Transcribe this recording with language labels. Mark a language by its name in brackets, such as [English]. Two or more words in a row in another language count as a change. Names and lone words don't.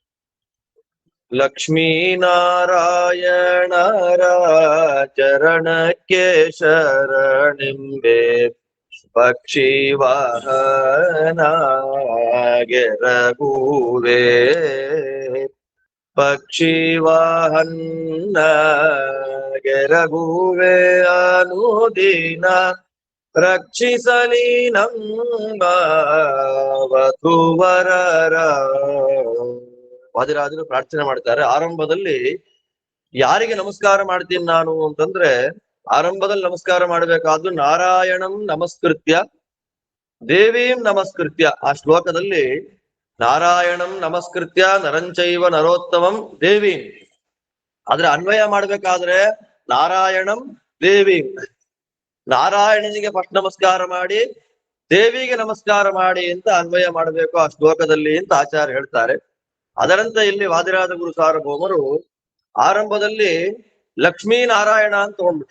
[Kannada] ಲಕ್ಷ್ಮೀನಾರಾಯಣರ ಚರಣಕ್ಕೆ ಶರಣಿಂಬೆ ಪಕ್ಷಿ ವಾಹನ ಗೆರಗುವೆ ಪಕ್ಷಿ ವಾಹನ ಗೆರಗುವೆ ಅನುದಿನ ರಕ್ಷಿಸಲಿ ನಮ್ಮ ವಧುವರರ. ವಾದಿರಾಜರು ಪ್ರಾರ್ಥನೆ ಮಾಡ್ತಾರೆ. ಆರಂಭದಲ್ಲಿ ಯಾರಿಗೆ ನಮಸ್ಕಾರ ಮಾಡ್ತೀನಿ ನಾನು ಅಂತಂದ್ರೆ, ಆರಂಭದಲ್ಲಿ ನಮಸ್ಕಾರ ಮಾಡ್ಬೇಕಾದ್ದು [Sanskrit] ನಾರಾಯಣಂ ನಮಸ್ಕೃತ್ಯ ದೇವೀಂ ನಮಸ್ಕೃತ್ಯ. [Kannada] ಆ ಶ್ಲೋಕದಲ್ಲಿ [Sanskrit] ನಾರಾಯಣಂ ನಮಸ್ಕೃತ್ಯ ನರಂಚೈವ ನರೋತ್ತಮಂ ದೇವೀಂ, [Kannada] ಆದ್ರೆ ಅನ್ವಯ ಮಾಡ್ಬೇಕಾದ್ರೆ [Sanskrit] ನಾರಾಯಣಂ ದೇವೀಂ, [Kannada] ನಾರಾಯಣನಿಗೆ ಫಸ್ಟ್ ನಮಸ್ಕಾರ ಮಾಡಿ ದೇವಿಗೆ ನಮಸ್ಕಾರ ಮಾಡಿ ಅಂತ ಅನ್ವಯ ಮಾಡಬೇಕು ಆ ಶ್ಲೋಕದಲ್ಲಿ ಅಂತ ಆಚಾರ್ಯ ಹೇಳ್ತಾರೆ. ಅದರಂತೆ ಇಲ್ಲಿ ವಾದಿರಾಜ ಗುರು ಸಾರ್ವಭೌಮರು ಆರಂಭದಲ್ಲಿ ಲಕ್ಷ್ಮೀ ನಾರಾಯಣ ಅಂತ ತಗೊಂಡ್ಬಿಟ್ರು.